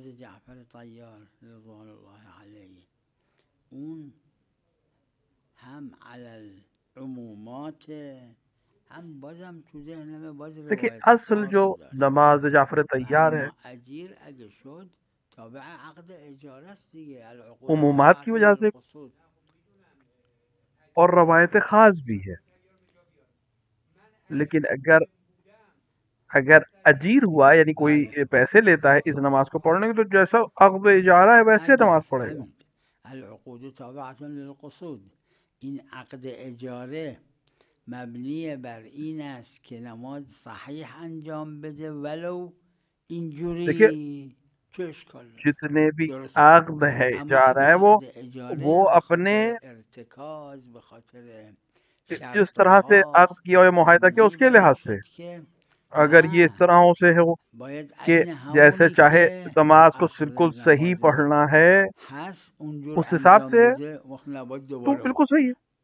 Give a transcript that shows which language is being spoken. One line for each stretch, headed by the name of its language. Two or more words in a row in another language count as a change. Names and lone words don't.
Persian: جعفر طیار
Arabic: رضوان الله علیه،
Persian: اون هم
Arabic: علی العمومات،
Persian: هم بازم تو ذهنم باز
Urdu: دیکھیے روایت اصل جو نماز جعفر طیار ہے
Persian: اجیر اگه شد تابع عقد اجاره است دیگه.
Urdu: عمومات کی وجہ سے اور روایت خاص بھی ہے. لیکن اگر اجیر ہوا یعنی کوئی پیسے لیتا ہے اس نماز کو پڑھنے کے، تو جیسا عقد اجارہ ہے ویسے نماز پڑھے گا.
Arabic: العقود تابعة للقصود.
Persian: این عقد اجاره مبنی بر این است که نماز صحیح انجام بده ولو اینجوری.
Urdu: دیکھیے جتنے بھی عقد ہے اجارہ ہے وہ اپنے جس طرح سے عقد کیا یا معاہدہ کیا اس کے لحاظ سے، اگر یہ اس طرح سے ہو کہ جیسے چاہے نماز کو بالکل صحیح پڑھنا ہے اس حساب سے، تو بالکل صحیح ہے.